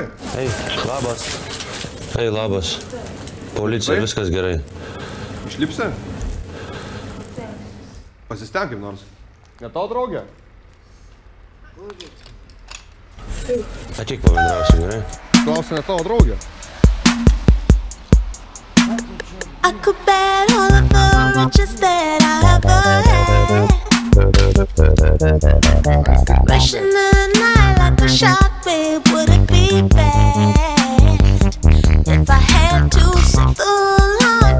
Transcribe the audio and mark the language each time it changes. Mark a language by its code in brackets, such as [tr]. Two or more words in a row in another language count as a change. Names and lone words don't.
[lt] Ei, labas. Ei, labas. Policija, viskas gerai. Išlipsi? Pasistengim nors. Ne tavo draugė? Ateik pabendrausi, gerai? Klausia, ne tavo draugė? [en] I could bet all of the riches that I ever had. Rushing the night like a shark, babe, would it be bad if I had to sit the line?